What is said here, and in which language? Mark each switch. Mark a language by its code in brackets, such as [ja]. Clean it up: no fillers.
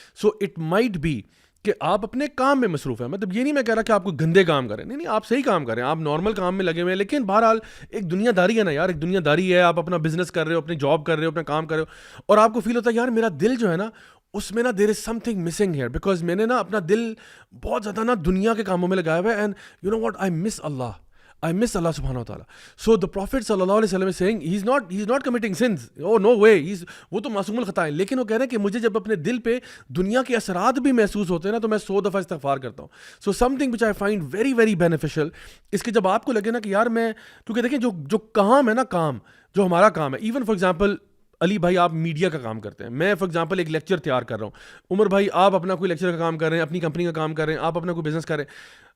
[en] so it might be [ur] کہ آپ اپنے کام میں مصروف ہیں. مطلب یہ نہیں میں کہہ رہا کہ آپ کو گندے کام کریں، نہیں، آپ صحیح کام کریں، آپ نارمل کام میں لگے ہوئے ہیں. لیکن بہرحال ایک دنیا داری ہے نا یار، ایک دنیا داری ہے. آپ اپنا بزنس کر رہے ہو، اپنی جاب کر رہے ہو، اپنا کام کر رہے ہو، اور آپ کو فیل ہوتا ہے یار میرا دل جو ہے نا اس میں نا [en] there is something missing here, [ur] because میں نے نا اپنا دل بہت زیادہ نا دنیا کے کاموں میں لگایا ہوا ہے. [en] And you know what, I miss Allah subhanahu wa ta'ala. So the Prophet sallallahu alaihi wasallam is saying he's not committing sins. Oh no way, [ur] وہ تو معصوم الخطا ہے. لیکن وہ کہہ رہے ہیں کہ مجھے جب اپنے دل پہ دنیا کے اثرات بھی محسوس ہوتے ہیں نا تو میں 100 دفعہ استغفار کرتا ہوں. [en] So something which I find very very beneficial [ur] اس کے جب آپ کو لگے نا کہ یار میں، کیونکہ دیکھیں جو کام ہے نا، کام جو ہمارا کام ہے، [en] even for example [ur] علی بھائی آپ میڈیا کا کام کرتے ہیں، میں فار ایگزامپل ایک لیکچر تیار کر رہا ہوں، عمر بھائی آپ اپنا کوئی لیکچر کا کام کر رہے ہیں، اپنی کمپنی کا کام کر رہے ہیں، آپ اپنا کوئی بزنس کر رہے ہیں.